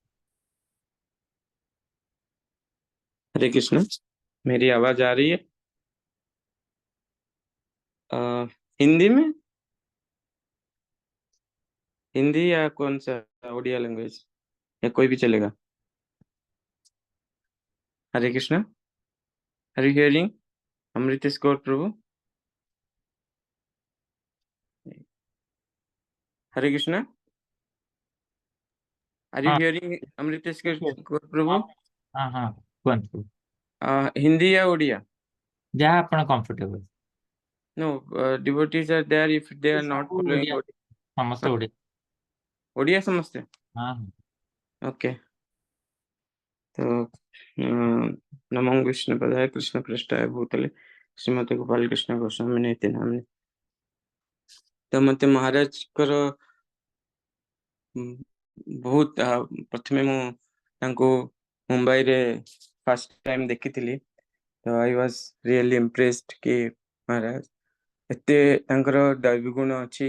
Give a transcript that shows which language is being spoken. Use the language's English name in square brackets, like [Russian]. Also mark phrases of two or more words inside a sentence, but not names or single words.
[Hindi] हरे कृष्ण। मेरी आवाज आ रही है? हिंदी में, हिंदी या कौन सा उड़िया लैंग्वेज, या कोई भी चलेगा? हरे कृष्ण। [English] are you hearing अमृतेश गौर प्रभु? [Hindi] हरे कृष्ण। [English] are you [Hindi] हाँ [English] हियरिंग अमृतेश गौर [Hindi] हाँ प्रभु? [Odia] ହଁ ହଁ କୁହତୁ, [Hindi] हिंदी या ओडिया? [Odia] ଯହାଁ ଆପଣ कंफर्टेबल। [English] No, devotees are there if they are not [Hindi] सब [English] फॉलोइंग। [Odia] ଓଡ଼ିଆ, ସମସ୍ତ ଓଡ଼ିଆ। [Hindi] ओडिया समझते? हाँ हाँ। [English] ओके। [Sanskrit] तो नमो विष्णुपदाय कृष्ण पृष्ठाय भूतले श्रीमती गोपाल कृष्ण गोस्वामी नीति नामने। [Odia] ତୋ ମତେ ମହାରାଜ କର ବହୁତ ପ୍ରଥମେ ମୁ ତାଙ୍କୋ ମୁମ୍ବାଇ ରେ [English] first time [Odia] ଦେଖିଥିଲି, ତୋ [English] I was really impressed [Odia] କି ମହାରାଜ ଏତେ ତାଙ୍କର ଦୈବୀ ଗୁଣ ଅଛି।